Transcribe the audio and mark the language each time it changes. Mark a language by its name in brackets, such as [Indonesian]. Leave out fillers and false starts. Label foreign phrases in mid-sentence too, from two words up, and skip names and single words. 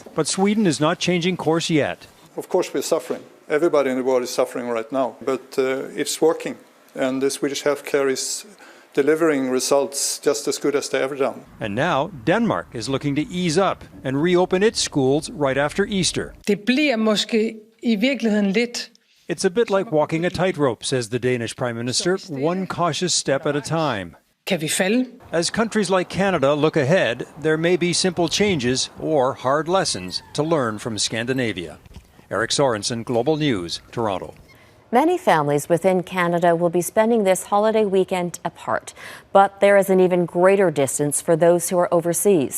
[English] But Sweden is not changing course yet. Of course we're suffering. Everybody in the world is suffering right now, but it's working, and the Swedish healthcare is delivering results just as good as they ever done. And now Denmark is looking to ease up and reopen its schools right after Easter. [Danish] Det bliver måske I virkeligheden lidt. [English] It's a bit like walking a tightrope, says the Danish Prime Minister, one cautious step at a time. [Danish] Kan vi falde? [English] As countries like Canada look ahead, there may be simple changes or hard lessons to learn from Scandinavia. Eric Sorensen, Global News, Toronto. Many families within Canada will be spending this holiday weekend apart, but there is an even greater distance for those who are overseas.